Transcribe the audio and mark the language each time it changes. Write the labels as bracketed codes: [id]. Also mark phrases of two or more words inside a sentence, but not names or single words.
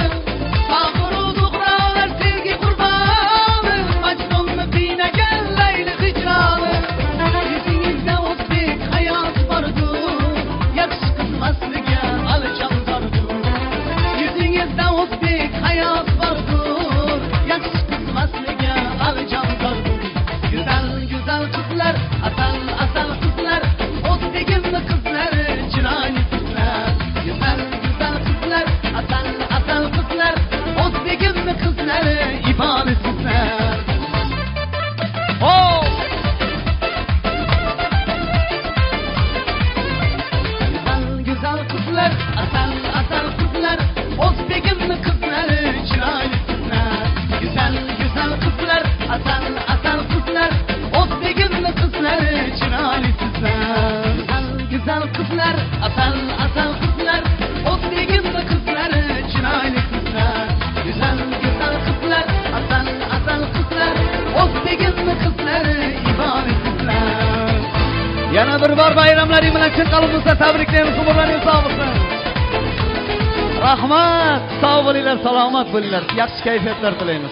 [uz] Xalqini to'qrolar sevgi qurboni, Majnunni qiynagan Layli hijroni. Yuzingizda o'zbek hayot bordur, yaxshi qilmasliga aljam bordur. Yuzingizda o'zbek hayot bordur, yaxshi qilmasliga aljam bordur. [tr] Güzel güzel kızlar, asal asal kızlar, [uz] O'zbegimning qizlari, chiroyli qizlar. [tr] Güzel güzel kızlar, asal asal kızlar, [uz] O'zbegimning qizlari, ibodat qizlar. Hop! [tr] Güzel güzel kızlar, asal asal kızlar, [uz] O'zbegimning qizlari, chiroyli qizlar. [tr] Güzel güzel kızlar, asal asal kızlar, [uz] O'zbegimning qizlari, chiroyli qizlar. [tr] Güzel kızlar, asal asal kızlar, [uz] O'zbegimning qizlari, chiroyli qizlar. [tr] Güzel güzel kızlar, asal asal kızlar, [uz] O'zbegimning qizlari, ibodat qizlar. Yana bir bor bayramlaring bilan chin qalbimizdan tabriklaymiz. Umrlaringiz sog' bo'lsin. Rahmat. Sog' bo'linglar, salomat bo'linglar. Yaxshi kayfiyatlar tilaymiz.